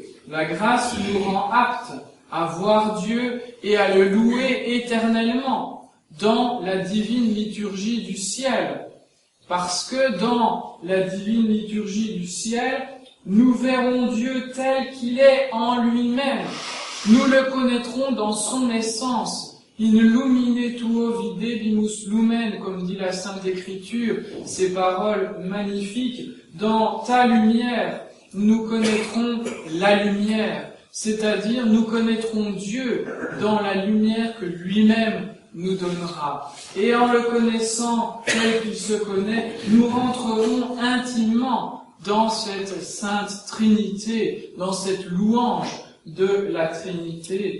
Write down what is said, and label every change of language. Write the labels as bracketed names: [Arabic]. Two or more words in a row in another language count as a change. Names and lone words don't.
[French] La grâce nous rend aptes à voir Dieu et à le louer éternellement dans la divine liturgie du ciel. Parce que dans la divine liturgie du ciel, nous verrons Dieu tel qu'il est en lui-même. Nous le connaîtrons dans son essence. [Latin] In lumine tuo videbimus lumen, [French] comme dit la Sainte Écriture, ces paroles magnifiques. Dans ta lumière, nous connaîtrons la lumière. C'est-à-dire, nous connaîtrons Dieu dans la lumière que lui-même nous donnera. Et en le connaissant tel qu'il se connaît, nous rentrerons intimement dans cette Sainte Trinité, dans cette louange de la Trinité.